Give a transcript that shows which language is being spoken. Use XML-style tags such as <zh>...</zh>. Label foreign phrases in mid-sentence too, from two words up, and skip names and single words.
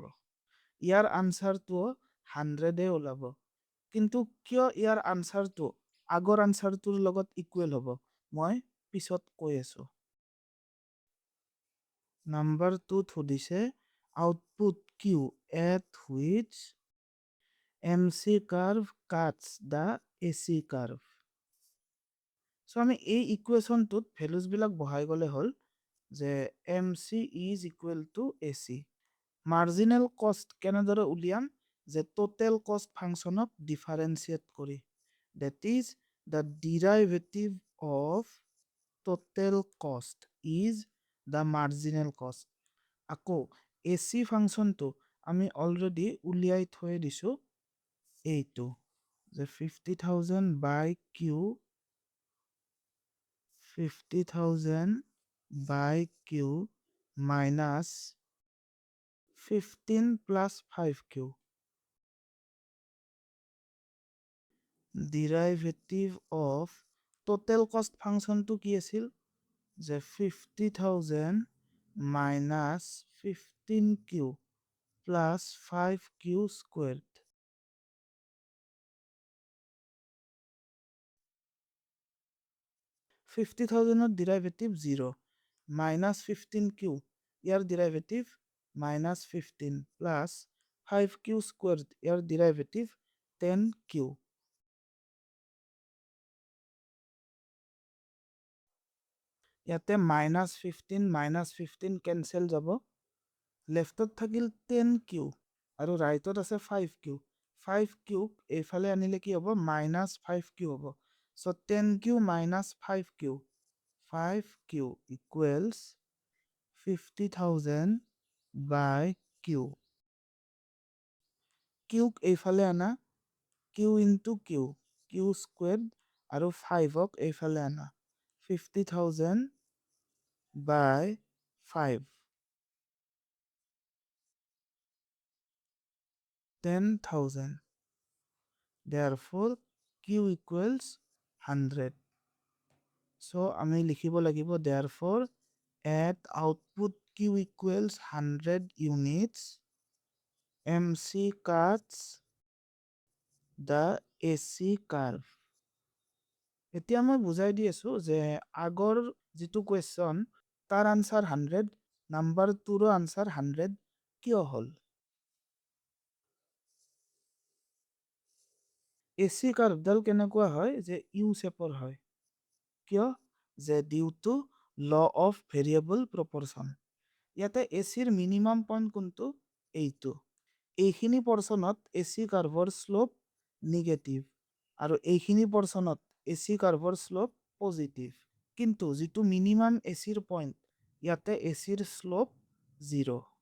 <as>ইয়াৰ আনসাৰটো 100 ওলাব। কিন্তু কিয় ইয়াৰ আনসাৰটো আগৰ আনসাৰটোৰ লগত ইকুৱেল হ'ব মই পিছত কৈ আছোঁ। নাম্বাৰ 2 সুধিছে</as> <en>output Q at which MC curve cuts the AC curve.</en> <as>So আমি এই ইকুৱেশ্যনটোত ভেলুজবিলাক বহাই গ'লে হ'ল যে</as> <en>MC is equal to AC.</en> <as>মাৰ্জিনেল কষ্ট কেনেদৰে উলিয়াম যে</as> <en>total cost</en> <as>ফাংচনক ডিফাৰেঞ্চিয়েট কৰি</as> <en>that is the derivative of total cost is the marginal cost.</en> <as>আকৌ AC ফাংচনটো আমি অলৰেডি উলিয়াই থৈ দিছোঁ এইটো যে</as> <en>50,000 by Q 50,000 by Q minus 15 plus 5Q. Derivative of total cost function to</en> <as>কি আছিল যে</as> <en>50,000 minus 15Q plus 5Q squared. 50,000 derivative 0 minus 15Q ইয়াৰ derivative minus 15 plus 5Q squared ইয়াৰ derivative 10Q.</en> <as>ইয়াতে</as> <en>minus 15 cancel</en> <as>যাব লেফটত থাকিল 10Q আৰু ৰাইটত আছে 5Q 5Q এইফালে আনিলে কি হ'ব minus 5Q হ'ব</as> <en>so 10Q minus 5Q 5Q equals 50,000 by Q.</en> <as>Q এইফালে আনা</as> <en>Q into Q Q squared</en> <as>আৰু 5ক এইফালে আনা</as> <en>50,000 by 5 10,000. Therefore Q equals 100. So</en> <as>আমি লিখিব লাগিব</as> <en>therefore at output Q equals 100 units MC cuts the AC curve.</en> <as>এতিয়া মই বুজাই দি আছো যে আগৰ যিটো কুৱেশ্যন তাৰ আনসাৰ 100 নাম্বাৰ 2ৰ আনসাৰ 100 কিয় হ'ল AC কাৰ্ভডাল কেনেকুৱা হয় যে ইউ শেপৰ হয় কিয় যে</as> <en>due to law of variable proportion</en> <as>ইয়াতে এচিৰ</as> <en>minimum point</en> <as>কোনটো এইটো এইখিনি পৰ্চনত এচি কাৰ্ভৰ</as> <en>slope negative</en> <as>আৰু এইখিনি পৰ্চনত এচি কাৰ্ভৰ</as> <en>slope positive</en> <as>কিন্তু যিটো মিনিমাম এচিৰ পইণ্ট ইয়াতে এচিৰ শ্লোপ 0</as>